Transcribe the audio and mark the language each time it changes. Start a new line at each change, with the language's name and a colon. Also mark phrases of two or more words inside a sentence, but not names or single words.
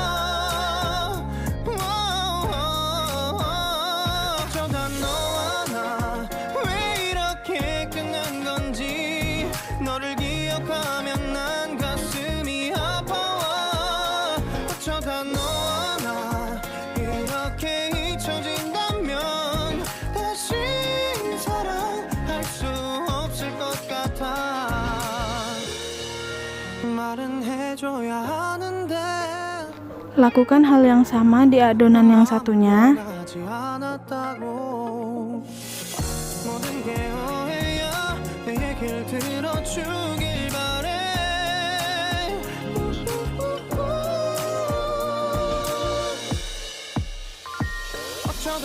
Korean: 어쩌다 너와 나 왜 이렇게 끝난 건지 너를 기억하면 난 가슴이 아파와 어쩌다 너와 나 이렇게 잊혀진다면 다시 사랑할 수 없을 것 같아 말은 해줘야 하는데
Indonesian: Lakukan hal yang sama di adonan yang satunya.
Korean: 하지 않았다고 모든 게 오해야 내 얘기를 들어주길 바래 어쩌다